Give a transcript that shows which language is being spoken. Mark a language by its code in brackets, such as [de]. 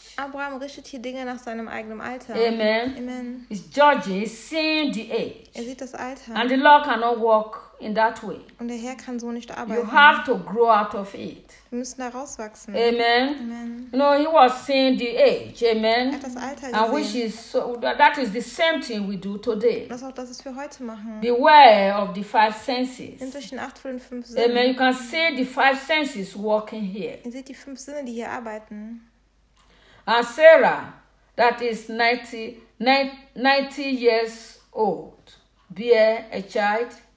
[de] Abraham richtet hier Dinge nach seinem eigenen Alter. [en] Amen. Amen. He's judging, he's seeing the age. [de] Er sieht das Alter. [en] And the Lord cannot walk in that way. [de] Und der Herr kann so nicht arbeiten. [en] You have to grow out of it. [de] Wir müssen da rauswachsen. [en] Amen. Amen. No, he was seeing the age. Amen. [de] Er hat das Alter gesehen. [en] And which is so, that is the same thing we do today. [de] Das ist auch das, was wir heute machen. [en] Beware of the five senses. [de] Nimmt euch in Acht vor den fünf Sinnen. [en] Amen. You can see the five senses working here. [de] Ihr seht die fünf Sinne, die hier arbeiten. [en] And Sarah, that is 90 years old, bear a child.